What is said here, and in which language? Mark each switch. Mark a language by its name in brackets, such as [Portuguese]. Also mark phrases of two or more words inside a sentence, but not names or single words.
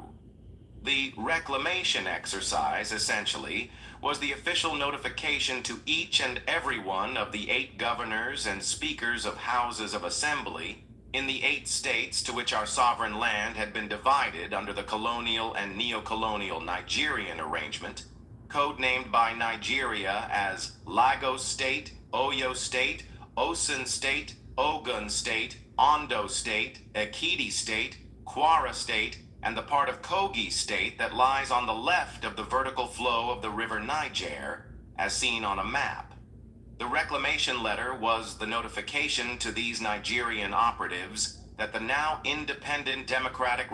[English] The reclamation exercise, essentially, was the official notification to each and every one of the 8 governors and speakers of houses of assembly in the 8 states to which our sovereign land had been divided under the colonial and neo-colonial Nigerian arrangement, codenamed by Nigeria as Lagos State, Oyo State, Osun State, Ogun State, Ondo State, Ekiti State, Kwara State, and the part of Kogi State that lies on the left of the vertical flow of the river Niger, as seen on a map. The reclamation letter was the notification to these Nigerian operatives that the now independent Democratic